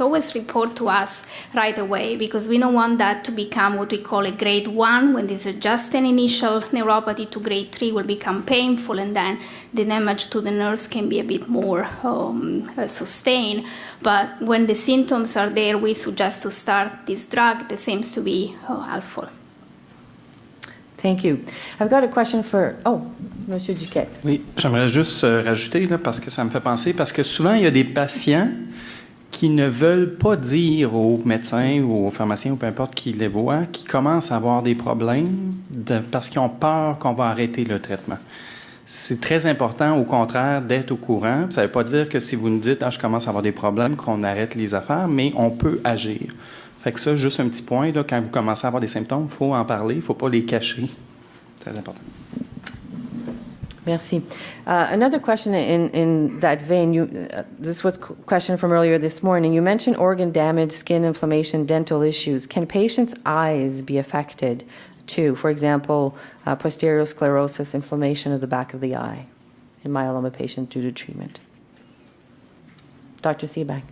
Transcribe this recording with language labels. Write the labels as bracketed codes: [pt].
[en] Always report to us right away, because we don't want that to become what we call a grade 1, when this is just an initial neuropathy, to grade 3 will become painful, and then the damage to the nerves can be a bit more sustained. But when the symptoms are there, we suggest to start this drug that seems to be helpful. Thank you. I've got a question for... Oh, Monsieur Duquette. [fr] Oui, j'aimerais juste rajouter, là, parce que ça me fait penser, parce que souvent, il y a des patients qui ne veulent pas dire aux médecins ou aux pharmaciens ou peu importe qui les voient, qui commencent à avoir des problèmes parce qu'ils ont peur qu'on va arrêter le traitement. C'est très important, au contraire, d'être au courant. Ça ne veut pas dire que si vous nous dites « Ah, je commence à avoir des problèmes », qu'on arrête les affaires, mais on peut agir. Fait que ça, juste un petit point, là, quand vous commencez à avoir des symptômes, il faut en parler, il ne faut pas les cacher. C'est très important. Merci. [en] Another question in that vein, this was a question from earlier this morning. You mentioned organ damage, skin inflammation, dental issues. Can patients' eyes be affected too? For example, posterior sclerosis, inflammation of the back of the eye in myeloma patients due to treatment. Dr. Sebag.